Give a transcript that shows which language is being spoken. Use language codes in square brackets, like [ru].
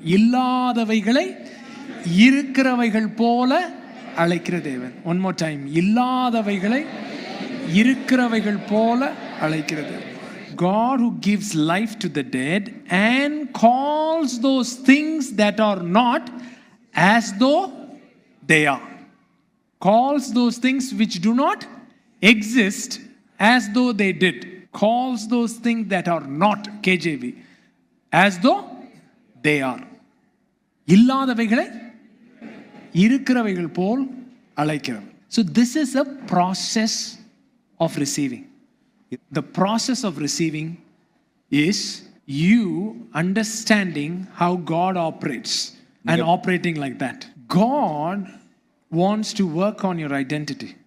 [ta] இல்லாதவைகளை இருக்கிறவைகள் போல அழைக்கிற தேவன். [en] One more time. [ta] இல்லாதவைகளை இருக்கிறவைகள் போல அழைக்கிறது. [en] God who gives life to the dead and calls those things that are not as though they are. Calls those things which do not exist as though they did. Calls those things that are not, KJV, as though they are. [ta] இல்லாதவைகளை இருக்கிறவைகள் போல் அழைக்கிறது. [en] So this is a process of receiving. The process of receiving is you understanding how God operates and operating like that. God wants to work on your identity.